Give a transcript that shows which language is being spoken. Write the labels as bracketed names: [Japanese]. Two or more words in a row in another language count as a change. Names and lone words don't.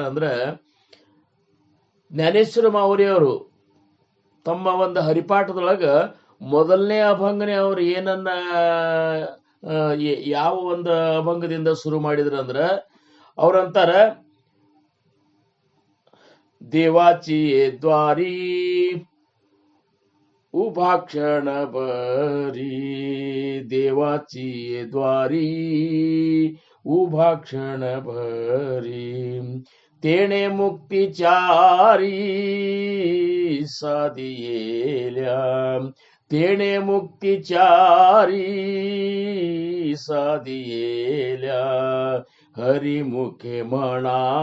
[Kannada] ಅಂದ್ರೆ ಜ್ಞಾನೇಶ್ವರ ಮಾವರಿಯವರು ತಮ್ಮ ಒಂದು ಹರಿಪಾಠದೊಳಗ ಮೊದಲನೇ ಅಭಂಗನೆ ಅವ್ರು ಏನನ್ನ ಯಾವ ಒಂದು ಅಭಂಗದಿಂದ ಶುರು ಮಾಡಿದ್ರಂದ್ರ ಅವ್ರಂತಾರ, [Marathi] देवाची द्वारी उभाक्षण बरी, देवाची द्वारी उभाक्षण भरी, तेणे मुक्तिचारी साधियेल्या, तेणे मुक्तिचारी साधियेल्या, हरिमुखे म्हणा,